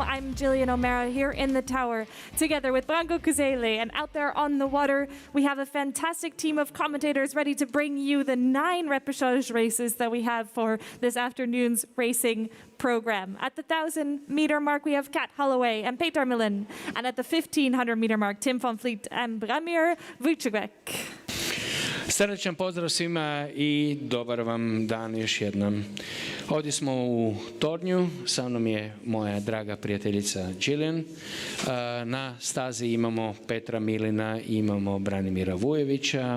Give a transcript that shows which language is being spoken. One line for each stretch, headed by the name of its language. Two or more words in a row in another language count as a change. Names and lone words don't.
English: I'm Jillian O'Mara here in the tower together with Branko Kuzele, and out there on the water we have a fantastic team of commentators ready to bring you the 9 repechage races that we have for this afternoon's racing program. At the 1,000-meter mark we have Kat Holloway and Peter Millen, and at the 1,500-meter mark Tim van Vliet and Bramir Vučević.
Croatian: Srdečan pozdrav svima i dobar vam dan još jednom. Ovdje smo u Tornju, sa mnom je moja draga prijateljica Jillian. Na stazi imamo Petra Milina, imamo Branimira Vujevića.